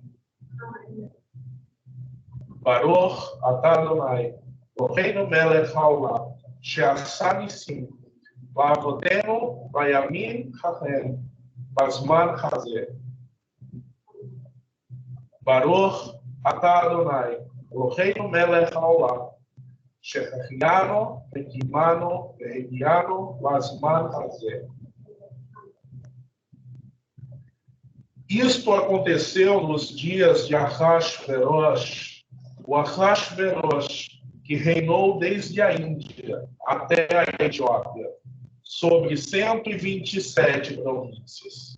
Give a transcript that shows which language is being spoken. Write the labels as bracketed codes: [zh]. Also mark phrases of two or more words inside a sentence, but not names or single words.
[he] ברוך אתה אדוני אלוהינו מלך העולם שעשה נסים לאבותינו בימים ההם בזמן הזה. ברוך אתה אדוני אלוהינו מלך העולם, שהחיינו וקימנו והגיענו לזמן הזה. [pt] Isto aconteceu nos dias de Ahasverosh, o Ahasverosh, que reinou desde a Índia até a Etiópia, sobre 127 províncias.